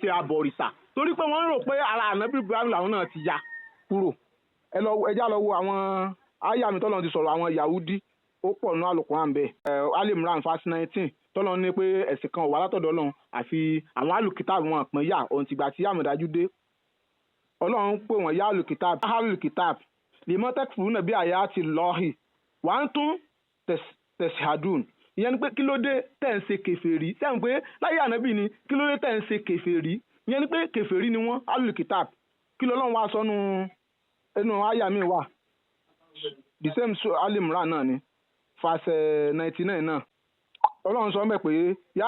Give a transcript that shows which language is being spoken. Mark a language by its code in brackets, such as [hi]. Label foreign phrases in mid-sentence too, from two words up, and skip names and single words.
[yo] ṣe abọ̀rìṣà torí pé wọ́n rò pé ara Ànábì Ibrahim làwọn náà ti ya kúrò ẹjá lọ wo àwọn àyà mi tọ́lọ́run ti sọ̀rọ̀ àwọn Yahudi ó pọ̀ nínú Al-Qur'an bẹ́ẹ̀ Al-Imran verse 19 tọ́lọ́run ní pé ẹ̀sìn kan ò wá látọ̀dọ̀ Ọlọ́run àfi àwọn alùkítàbù wọn pín yà ohun tìgbà tí àmọ̀dájú dé Ọlọ́run pè wọ́n yá alùkítàbù [ar] لم تكفرون بآيات الله وأنتم تشهدون [yo] ìyẹn ni pé kí ló dé tẹ̀ ń ṣe kèfèrí sẹ́yìn pé láyé Ànábì ni kí ló dé tẹ̀ ń ṣe kèfèrí ìyẹn ni pé kèfèrí ni wọ́n alùkítàbù kí lọ́lọ́run wá sọ́nu ẹnu àyà mi wà [en] the same [yo] Al-Imran náà ni verse 99 náà Ọlọ́run sọ mẹ́ pé yá